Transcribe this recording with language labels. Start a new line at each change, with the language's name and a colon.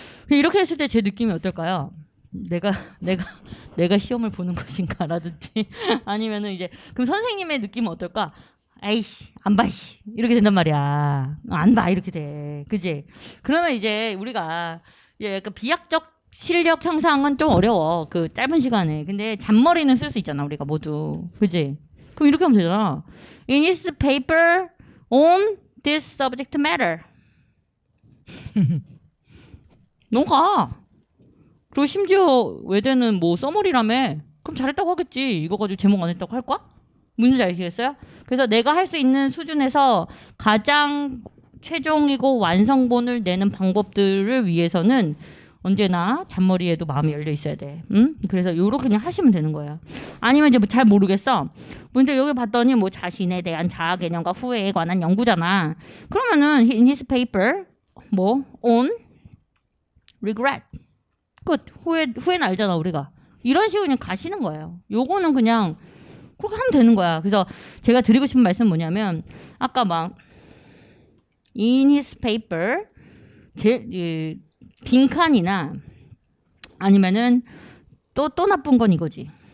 Korean: 이렇게 했을 때 제 느낌이 어떨까요? 내가 시험을 보는 것인가라든지 아니면은 이제 그럼 선생님의 느낌은 어떨까? 아이씨 안 봐 이씨 이렇게 된단 말이야. 안 봐 이렇게 돼. 그지? 그러면 이제 우리가 약간 비약적 실력 향상은 좀 어려워. 그 짧은 시간에. 근데 잔머리는 쓸 수 있잖아 우리가 모두. 그지? 그럼 이렇게 하면 되잖아.
English: In his paper on this subject matter.
Korean: 너가 그리고 심지어 외대는 뭐 써머리라며 그럼 잘했다고 하겠지. 이거 가지고 제목 안 했다고 할 거야? 뭔지 아시겠어요? 그래서 내가 할 수 있는 수준에서 가장 최종이고 완성본을 내는 방법들을 위해서는 언제나 잔머리에도 마음이 열려 있어야 돼. 그래서 요렇게 그냥 하시면 되는 거예요. 아니면 이제 뭐 잘 모르겠어. 근데 여기 봤더니 뭐 자신에 대한 자아 개념과 후회에 관한 연구잖아. 그러면은
English: in his paper 뭐 on regret 끝.
Korean: 후회는 알잖아 우리가. 이런 식으로 그냥 가시는 거예요. 요거는 그냥 그렇게 하면 되는 거야. 그래서 제가 드리고 싶은 말씀은 뭐냐면 아까 막
English: in his paper
Korean: 빈칸이나 아니면은 또 나쁜 건 이거지.